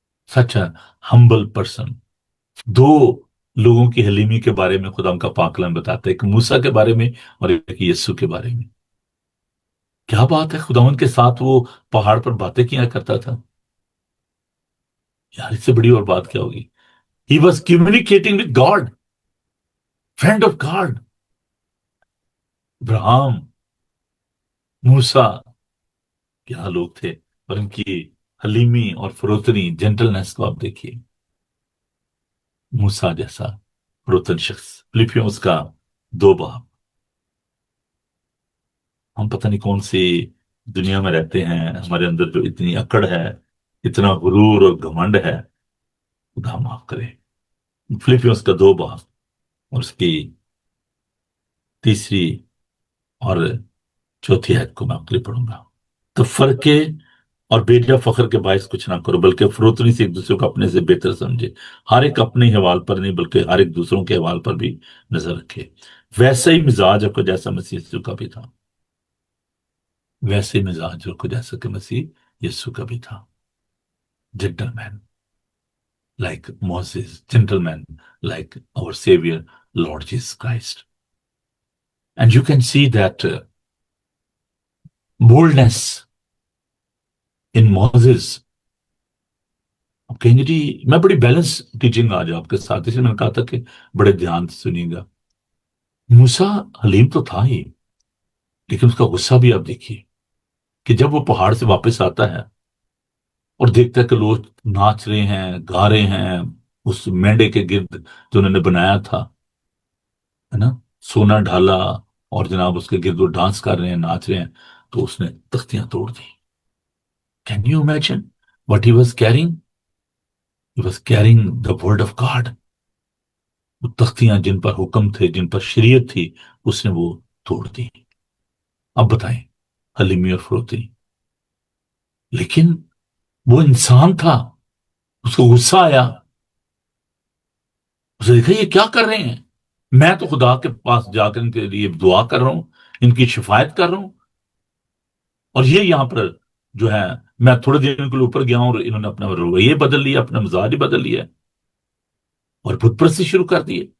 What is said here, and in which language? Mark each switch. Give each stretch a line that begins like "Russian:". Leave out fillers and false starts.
English: Such humble person.
Urdu: دو لوگوں کی حلیمی کے بارے میں خدا ان کا پاک کلام بتاتا ہے، ایک موسیٰ کے بارے میں اور ایک یسوع کے بارے میں. کیا بات ہے، خداوند کے ساتھ وہ پہاڑ پر باتیں کیا کرتا تھا. یار اس سے بڑی اور بات کیا ہوگی.
English: He was communicating with God, friend of God.
Urdu: Abraham, موسیٰ کیا لوگ تھے، اور ان کی حلیمی اور فروتنی، جینٹلنس کو آپ دیکھیے. موسیٰ جیسا فروتن شخص. فلپیوس کا 2 باب. ہم پتہ نہیں کون سی دنیا میں رہتے ہیں، ہمارے اندر جو اتنی اکڑ ہے، اتنا غرور اور گھمنڈ ہے، خدا معاف کرے. فلپیوس کا 2 باب اور اس کی 3 اور 4 آیت کو میں آپ کے لیے پڑھوں گا. تو فرقے اور بیجا فخر کے باعث کچھ نہ کرو، بلکہ فروتنی سے ایک دوسرے کو اپنے سے بہتر سمجھے. ہر ایک اپنے حوال پر نہیں بلکہ ہر ایک دوسروں کے حوال پر بھی نظر رکھے. ویسا ہی مزاج رکھو جیسا مسیح یسوع کا بھی تھا. ویسے مزاج رکھو جیسا کہ مسیح یسوع کا بھی تھا.
English: Gentleman like Moses, gentleman like our Savior, Lord Jesus Christ. And you can see that boldness in Moses.
Urdu: آپ کہیں گے جی میں بڑی
English: balance teaching
Urdu: آج آپ کے ساتھ، اس لیے میں نے کہا تھا کہ بڑے دھیان سے سنیے گا. موسیٰ حلیم تو تھا ہی، لیکن اس کا غصہ بھی آپ دیکھیے کہ جب وہ پہاڑ سے واپس آتا ہے اور دیکھتا ہے کہ لوگ ناچ رہے ہیں، گا رہے ہیں اس مینڈے کے گرد جو انہوں نے بنایا تھا، ہے نا، سونا ڈھالا، اور جناب اس کے گرد وہ ڈانس کر رہے ہیں، ناچ رہے ہیں، تو اس نے تختیاں توڑ دی.
English: Can you imagine what he was carrying? He was carrying the word of God.
Urdu: وہ تختیاں جن پر حکم تھے، جن پر شریعت تھی، اس نے وہ توڑ دی. اب بتائیں حلیمی اور فروتنی. لیکن وہ انسان تھا، اس کو غصہ آیا. اسے دیکھا یہ کیا کر رہے ہیں، میں تو خدا کے پاس جا کر ان کے لیے دعا کر رہا ہوں، ان کی شفایت کر رہا ہوں، اور یہ یہاں پر جو ہے میں تھوڑے دن کے لیے اوپر گیا ہوں اور انہوں نے اپنا رویے بدل لیا، اپنا مزاج بدل لیا اور بت پرستی شروع کر دی.